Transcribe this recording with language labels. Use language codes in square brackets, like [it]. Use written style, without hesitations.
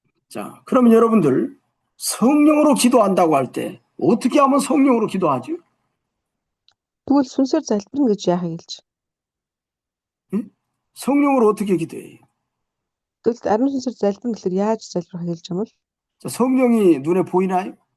[ko] 자, 그럼 여러분들 성령으로 기도한다고 할 때 어떻게 하면 성령으로 기도하죠? [mn] Тэгвэл сүнсээр залбирна гэж яахыг хэлж. [ko] 성령으로 어떻게 기도해요? [mn] Тэгвэл ариун сүнсээр залбирна гэхээр яаж залбирах хэлж юм бол? [ko] 자, 성령이 눈에 보이나요?